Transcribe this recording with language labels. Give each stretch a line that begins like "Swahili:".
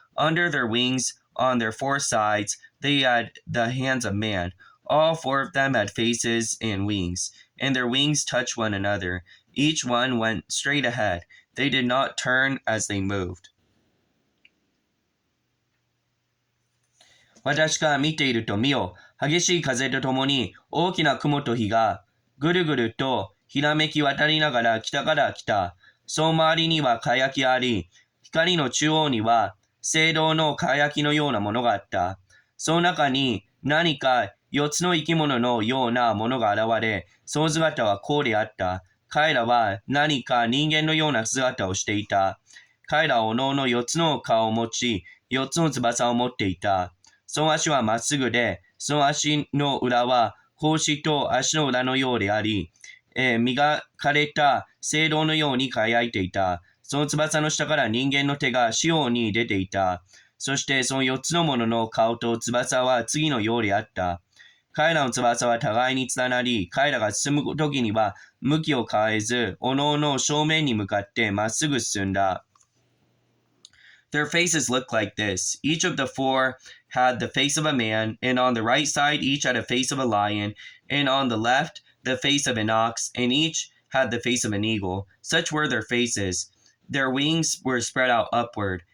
English: Under their wings, on their 4 sides, they had the hands of man. All 4 of them had faces and wings, and their wings touched one another. Each one went straight ahead. They did not turn as they moved.
Japanese: 私が見ていると見よ、激しい風とともに大きな雲と火がぐるぐるとひらめき渡りながら北から来た。その周りには輝きあり、光の中央には青銅の輝きのようなものがあった。その中に何か4つの生き物のようなものが現れ、その姿はこうであった。彼らは何か人間のような姿をしていた。彼らはおのおの4つの顔を持ち、4つの翼を持っていた。その足はまっすぐで、その足の裏は格子と足の裏のようであり、磨かれた青銅のように輝いていた。その翼の下から人間の手が四方に出ていた。そしてその4つのものの顔と翼は次のようであった。彼らの翼は互いに連なり、彼らが進むときには向きを変えず、おのおの正面に向かってまっすぐ進んだ。
English: Their faces looked like this. Each of the 4 had the face of a man, and on the right side each had a face of a lion, and on the left the face of an ox, and each had the face of an eagle. Such were their faces. Their wings were spread out upward.